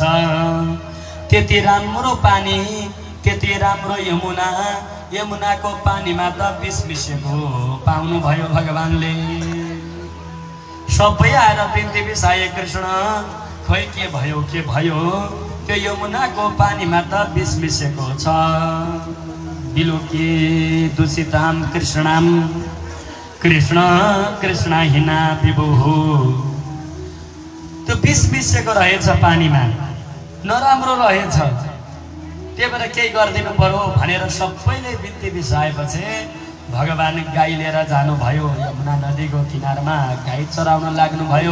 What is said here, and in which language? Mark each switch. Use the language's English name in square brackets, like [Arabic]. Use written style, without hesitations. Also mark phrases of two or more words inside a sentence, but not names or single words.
[Nepali] त्यति राम्रो पानी त्यति राम्रो यमुनाको पानीमा त विष मिसेको पाउनुभयो भगवानले। सबै आएर बिन्ती बिसाए कृष्ण खोइ के भयो त्यो यमुनाको पानीमा त विष मिसेको छ। [Sanskrit] बिलुकी दूषिताम कृष्णाम कृष्ण हिना विभुः। [Nepali] त्यो विष मिसेको रहेछ पानीमा नराम्रो रहेछ त्यही भएर केही गरिदिनु पर्यो भनेर सबैले बिन्ती बिसाएपछि भगवान गाई लिएर जानुभयो यमुना नदीको किनारमा गाई चराउन लाग्नुभयो।